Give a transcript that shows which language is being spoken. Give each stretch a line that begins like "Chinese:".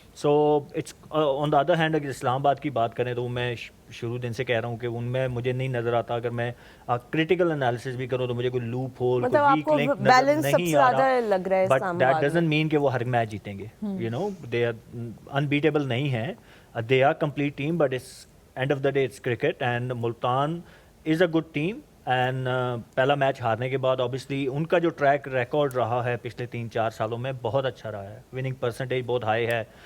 English: so it's on the other hand
Urdu: اگر اسلام آباد کی بات کریں تو میں شروع دن سے کہہ رہا ہوں کہ ان میں مجھے نہیں نظر آتا. اگر میں کریٹیکل انالیسس بھی کروں تو مجھے کوئی لوپ ہول, کوئی ویک لنک نظر نہیں آ رہا.
English: but that doesn't mean
Urdu: کہ وہ ہر میچ جیتیں گے.
English: you know they are unbeatable
Urdu: نہیں ہیں,
English: They are complete team, but it's end of the day it's cricket. And Multan is a good team.
Urdu: And پہلا میچ ہارنے کے بعد اوبیسلی ان کا جو ٹریک ریکارڈ رہا ہے پچھلے 3-4 سالوں میں بہت اچھا رہا ہے. وننگ پرسنٹیج بہت ہائی ہے.